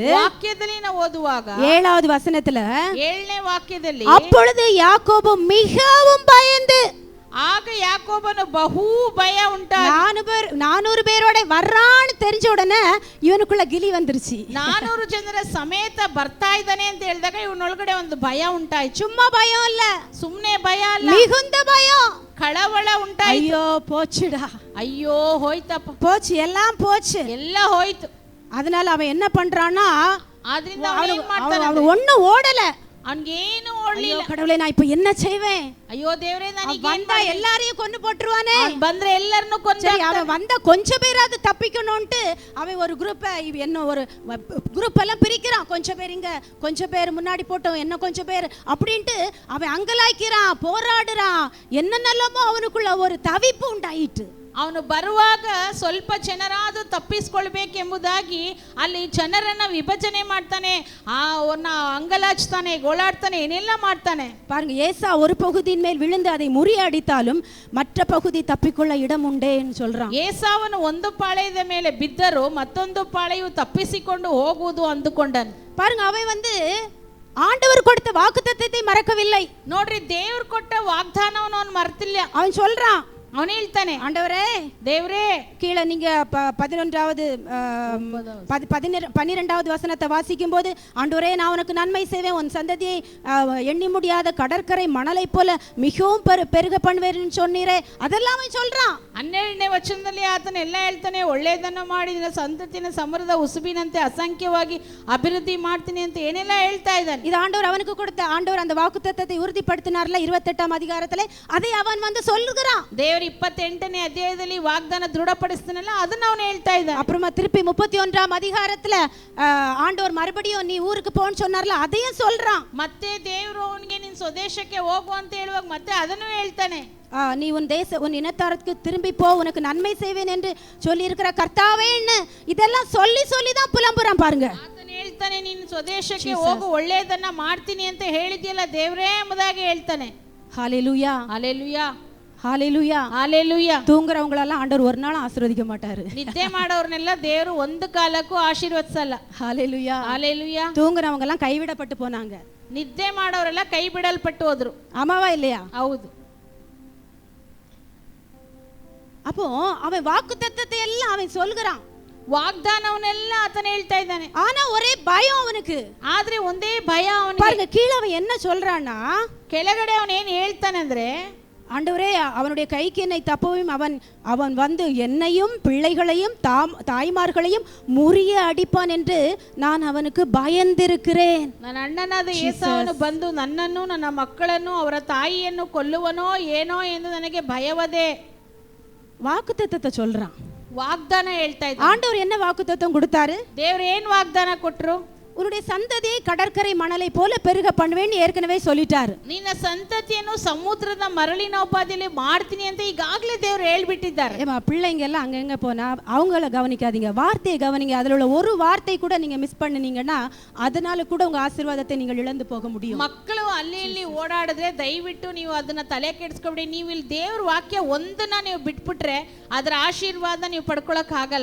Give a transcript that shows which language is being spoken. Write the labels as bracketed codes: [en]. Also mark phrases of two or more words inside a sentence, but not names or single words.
[kn] ವಾಕ್ಯದಲ್ಲಿ ನಾವು ಓದುವಾಗ [ta] 7வது வசனத்துல [kn] 7ನೇ ವಾಕ್ಯದಲ್ಲಿ [ta] அப்பொழுது யாக்கோபு மிகவும் பயந்து, [kn] ಆಗ ಯಾಕೋಬನು ಬಹು ಭಯ ಉಂಟಾ, [ta] 400 பேரோட வர்றான்னு தெரிஞ்ச உடனே இவனுக்குள்ள கிளி வந்துருச்சு. [kn] 400 ಜನರ ಸಮೇತ ಬರ್ತಾ ಇದ್ದಾನೆ ಅಂತ ಹೇಳಿದಾಗ ಇವನೊಳಗಡೆ ಒಂದು ಭಯ ಉಂಟಾಯ್ತು. [ta] சும்மா பயம் இல்ல, [kn] ಸುಮ್ನೆ ಭಯ ಅಲ್ಲ, [ta] மிகுந்த பயம், [kn] ಕಳವಳ ಉಂಟಾಯ್ತು. [ta] ஐயோ போச்சுடா, [kn] ಅಯ್ಯೋ ಹೋಯ್ತಪ್ಪ, [ta] போச்சு, எல்லாம் போச்சு. [kn] ಎಲ್ಲ ಹೋಯ್ತು. [ta] அதனால அவன் என்ன பண்றான்னா, [kn] ಆದ್ರಿಂದ ಅವನು ಏನ್ ಮಾಡ್ತಾನೆ, [ta] அவன் ஒண்ணும் ஓடல, [kn] ಅವನಿಗೇನು ಓಡ್ಲಿಲ್ಲ. [ta] கடவுளே நான் இப்ப என்ன செய்வேன், [kn] ಅಯ್ಯೋ ದೇವರೇ ನನಗೆ [ta] வந்தா எல்லாரையும் கொண்டு போட்டுருவானே, [kn] ಬಂದ್ರೆ ಎಲ್ಲರನ್ನು ಕೊಂದ. [ta] அவன் வந்தா கொஞ்சம் பேராவது தப்பிக்கணும்ட்டு அவன் ஒரு குரூப்பை என்ன ஒரு குரூப் எல்லாம் பிரிக்கிறான், கொஞ்சம் பேர் இங்க கொஞ்சம் பேர் முன்னாடி போட்டோம் என்ன கொஞ்சம் பேர் அப்படின்ட்டு அவன் அங்கலாய்க்கிறான், போராடுறான், என்னென்னலாமோ அவனுக்குள்ள ஒரு தவிப்பு உண்டாயிட்டு. [kn] ಅವನು ಬರುವಾಗ ಸ್ವಲ್ಪ ಜನರಾದ್ರೂ ತಪ್ಪಿಸ್ಕೊಳ್ಬೇಕೆಂಬುದಾಗಿ ಅಲ್ಲಿ ಜನರನ್ನ ವಿಭಜನೆ ಮಾಡ್ತಾನೆ, ಅವ್ರನ್ನ ಅಂಗಲಾಚ್ತಾನೆ, ಗೋಳಾಡ್ತಾನೆ, ಏನೆಲ್ಲ ಮಾಡ್ತಾನೆ. [ta] பாருங்க, ஏசா ஒரு பகுதியின் மேல் விழுந்து அதை முறியடித்தாலும் மற்ற பகுதி தப்பிக்கொள்ள இடம் உண்டேன்னு சொல்றான். [kn] ಏಸಾವನು ಒಂದು ಪಾಳೆಯದ ಮೇಲೆ ಬಿದ್ದರೂ ಮತ್ತೊಂದು ಪಾಳೆಯು ತಪ್ಪಿಸಿಕೊಂಡು ಹೋಗುವುದು ಅಂದುಕೊಂಡನು. [ta] பாருங்க, அவன் ஆண்டவர் கொடுத்த வாக்குத்தத்தத்தை மறக்கவில்லை. [kn] ನೋಡ್ರಿ, ದೇವ್ರು ಕೊಟ್ಟ ವಾಗ್ದಾನವನ್ನು ಅವನು ಮರ್ತಿಲ್ಲ. [ta] அவன் சொல்றான், [kn] ಅವನು ಹೇಳ್ತಾನೆ, [ta] ஆண்டவரே [kn] ದೇವ್ರೇ, [ta] கீழே நீங்க 11வது 12வது வசனத்தை வாசிக்கும் போது, ஆண்டவரே நான் உனக்கு நன்மை செய்வேன், உன் சந்ததியை எண்ணி முடியாத கடற்கரை மணலை போல மிகவும் பெருக பண்ணுவேன்னு சொன்னீரே, அதெல்லாம் அவன் சொல்றான். [kn] 12ನೇ ವಚನದಲ್ಲಿ ಆತನ ಎಲ್ಲ ಹೇಳ್ತಾನೆ, ಒಳ್ಳೆಯದನ್ನು ಮಾಡಿ ನಿನ್ನ ಸಂತತಿನ ಸಮೃದ್ಧ ಉಸುಬಿನಂತೆ ಅಸಂಖ್ಯವಾಗಿ ಅಭಿವೃದ್ಧಿ ಮಾಡ್ತೀನಿ ಅಂತ ಏನೆಲ್ಲ ಹೇಳ್ತಾ ಇದ್ದಾನೆ. [ta] இது ஆண்டவர் அவனுக்கு கொடுத்த, ஆண்டவர் அந்த வாக்குத்தத்தத்தை உறுதிப்படுத்தினார்ல 28ஆம் அதிகாரத்திலே, அதை அவன் சொல்லுகிறான். [kn] 28ನೇ ಅಧ್ಯಾಯದಲ್ಲಿ ವಾಗ್ದಾನ ದೃಢಪಡಿಸ್ತಾನಲ್ಲ, ಅದನ್ನ ಅವನು ಹೇಳ್ತಾ ಇದ್ದಾನೆ. [ta] அப்புறமா திருப்பி 31ஆம் அதிகாரத்துல ஆண்டவர் மறுபடியும் நீ ஊருக்கு போன்னு சொன்னார்ல, அதையும் சொல்றான். [kn] ಮತ್ತೆ ದೇವರು ಅವನಿಗೆ ನಿನ್ನ ಸ್ವದೇಶಕ್ಕೆ ಹೋಗು ಅಂತ ಹೇಳುವಾಗ ಮತ್ತೆ ಅದನ್ನು ಹೇಳ್ತಾನೆ. [ta] நீ உன் இனத்தாருக்கு திரும்பி போ, உனக்கு நன்மை செய்வேன் என்று சொல்லி இருக்கிற கர்த்தாவேன்னு இதெல்லாம் சொல்லி தான் புலம்புறான் பாருங்க. [kn] ಆತನು ಹೇಳ್ತಾನೆ, ನಿನ್ನ ಸ್ವದೇಶಕ್ಕೆ ಹೋಗು, ಒಳ್ಳೆಯದನ್ನ ಮಾಡ್ತೀನಿ ಅಂತ ಹೇಳಿದ್ಯಲ್ಲ ದೇವರೇ ಎಂಬುದಾಗಿ ಹೇಳ್ತಾನೆ. [ta] ஹalleluya, [kn] ಹಲ್ಲೆಲೂಯಾ. [ta] ஹalleluya. [kn] ಹಾಲೆಲೂಯಾ. [ta] தூங்குறவங்களெல்லாம் ஆண்டவர் ஒரு நாளும் ஆசீர்வதிக்க மாட்டாரு. [kn] ನಿದ್ದೆ ಮಾಡೋರ್ನೆಲ್ಲ ದೇವರು ಒಂದು ಕಾಲಕ್ಕೂ ಆಶೀರ್ವದಿಸಲ್ಲ. [ta] ஹalleluya. [kn] ಹಾಲೆಲೂಯಾ. [ta] தூங்குறவங்க எல்லாம் கைவிடப்பட்டு போனாங்க. [kn] ನಿದ್ದೆ ಮಾಡೋರೆಲ್ಲ ಕೈ ಬಿಡಲ್ಪಟ್ಟು ಹೋದ್ರು. [ta] ஆமாவா இல்லையா? [kn] ಹೌದು. [ta] அப்போ அவன் வாக்குத்தத்தத்தை எல்லாம் அவன் சொல்கிறான். [kn] ವಾಗ್ದಾನವನ್ನೆಲ್ಲ ಆತನ ಹೇಳ್ತಾ ಇದ್ದಾನೆ. [ta] ஆனா ஒரே பயம் அவனுக்கு. [kn] ಆದ್ರೆ ಒಂದೇ ಭಯ ಅವನಿಗೆ. [ta] பாருங்க கீழ அவன் என்ன சொல்றான்னா, [kn] ಕೆಳಗಡೆ ಅವನು ಏನು ಹೇಳ್ತಾನೆ ಅಂದ್ರೆ, [ta] ஆண்டவரே அவனுடைய கைக்கு என்னை தப்பவும் அவன் வந்து என்னையும் பிள்ளைகளையும் தாய்மார்களையும் முறிய அடிப்பான் என்று நான் அவனுக்கு பயந்திருக்கிறேன். [kn] ನನ್ನ ಅಣ್ಣನಾದ ಏಸಾವನು ಬಂದು ನನ್ನನ್ನು ನನ್ನ ಮಕ್ಕಳನ್ನು ಅವರ ತಾಯಿಯನ್ನು ಕೊಲ್ಲುವನೋ ಏನೋ ಎಂದು ನನಗೆ ಭಯವದೆ. [ta] வாக்குத்தத்தத்தை சொல்றான். [kn] ವಾಗ್ದಾನ ಹೇಳ್ತಾ ಇದ್ದ. [ta] ஆண்டவர் என்ன வாக்குத்தத்தம் கொடுத்தாரு? [kn] ದೇವರು ಏನು ವಾಗ್ದಾನ ಕೊಟ್ರು? [ta] உன்னுடைய சந்ததியை கடற்கரை மணலை போல பெருக பண்ணுவேன்னு ஏற்கனவே சொல்லிட்டாரு. [kn] ನಿನ್ನ ಸಂತತಿಯನ್ನು ಸಮುದ್ರದ ಮರಳಿನ ಉಪಾದಿಯಲ್ಲಿ ಮಾಡ್ತೀನಿ ಅಂತ ಈಗಾಗಲೇ ದೇವರು ಹೇಳ್ಬಿಟ್ಟಿದ್ದಾರೆ. [ta] ஏமா பிள்ளைங்க எல்லாம் அங்கங்க போனா அவங்கள கவனிக்காதீங்க, வார்த்தையை கவனிங்க. அதுல உள்ள ஒரு வார்த்தை கூட நீங்க மிஸ் பண்ணினீங்கன்னா அதனால கூட உங்க ஆசீர்வாதத்தை நீங்கள் இழந்து போக முடியும். [kn] ಮಕ್ಕಳು ಅಲ್ಲಿ ಇಲ್ಲಿ ಓಡಾಡಿದ್ರೆ ದಯವಿಟ್ಟು ನೀವು ಅದನ್ನ ತಲೆ ಕೆಡಿಸ್ಕೊಬೇಡಿ. ನೀವು ಇಲ್ಲಿ ದೇವ್ರ ವಾಕ್ಯ ಒಂದನ್ನ ನೀವು ಬಿಟ್ಬಿಟ್ರೆ ಅದರ ಆಶೀರ್ವಾದ ನೀವು ಪಡ್ಕೊಳಕ್ ಆಗಲ್ಲ.